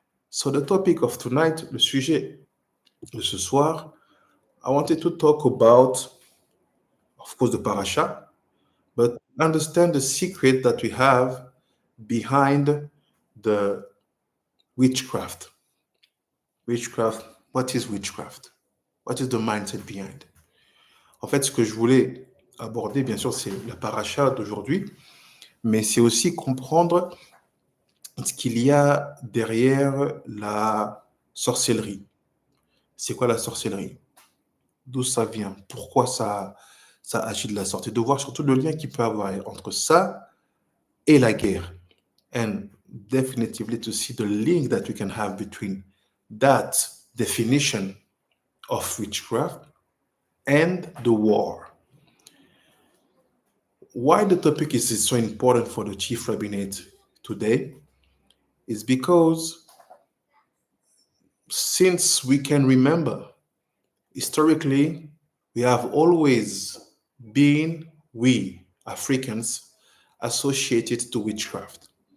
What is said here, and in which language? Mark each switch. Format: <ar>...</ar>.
<en>So the topic of tonight,</en> <fr>le sujet de ce soir,</fr> <en>I wanted to talk about, of course, the Parashat, but understand the secret that we have behind the witchcraft. Witchcraft, what is witchcraft? What is the mindset behind?</en> <fr>En fait, ce que je voulais aborder, bien sûr, c'est la Parashat d'aujourd'hui, mais c'est aussi comprendre ce qu'il y a derrière la sorcellerie. C'est quoi la sorcellerie? D'où ça vient? Pourquoi ça agit de la sorte? Et de voir surtout le lien qu'il peut y avoir entre ça et la guerre.</fr> <en>And definitively to see the link that we can have between that definition of witchcraft and the war. why the topic is so important for the Chief Rabbinate today is because since we can remember, historically, we have always been, we Africans, associated to witchcraft.</en>